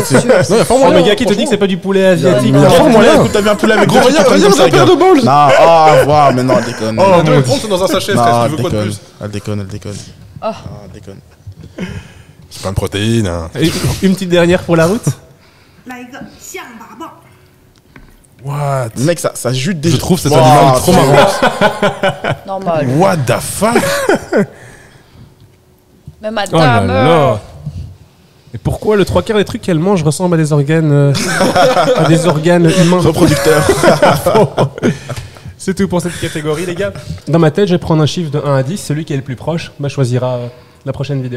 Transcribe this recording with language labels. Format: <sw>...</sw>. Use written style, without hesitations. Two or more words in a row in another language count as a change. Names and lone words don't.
<fr>C'est sûr. Non, y a pas Oh, moyen. le gars qui te dit que c'est pas du poulet asiatique. Mais y a pas moyen. Écoute, t'as vu un poulet avec Gros, deux regarde, chipotle comme ça, la paire gars. de balles. Non, ah, wow, mais non, elle déconne. Oh, Elle mon déconne. dieu, c'est dans un sachet, Non, frère. Tu elle veux quoi de déconne. plus? Elle déconne, elle déconne. Ah. Ah, elle déconne. C'est plein de protéines. Hein. Et une petite dernière pour la route.</fr> <zh>来一个象拔蚌。</zh> <en>What?</en> <fr>Mec, ça jute des. Je trouve cet Wow, animal trop c'est- marrant. Normal.</fr> <en>What the fuck?</en> <fr>Mais Oh là madame. là. Et pourquoi le trois quarts des trucs qu'elle mange ressemblent à des organes, humains? Reproducteur. C'est tout pour cette catégorie, les gars. Dans ma tête, je vais prendre un chiffre de 1 à 10. Celui qui est le plus proche choisira la prochaine vidéo.</fr>